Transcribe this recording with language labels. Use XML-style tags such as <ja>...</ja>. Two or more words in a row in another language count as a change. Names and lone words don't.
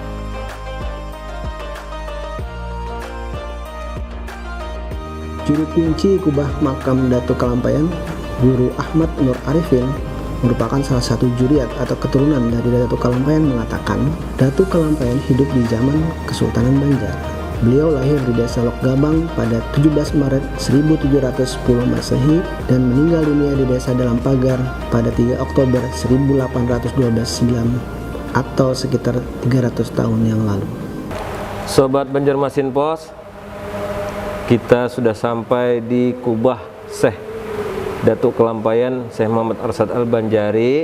<id>Juru kunci kubah makam Datuk Kalampayan, Guru Ahmad Nur Arifin, merupakan salah satu juriat atau keturunan dari Datuk Kalampayan, mengatakan Datuk Kalampayan hidup di zaman Kesultanan Banjar. Beliau lahir di desa Lokgabang pada 17 Maret 1710 Masehi dan meninggal dunia di desa Dalam Pagar pada 3 Oktober 1812 Silam atau sekitar 300 tahun yang lalu. Sobat Banjarmasin Pos, kita sudah sampai di Kubah Syekh Datuk Kelampayan Syekh Muhammad Arsyad Al-Banjari.</id>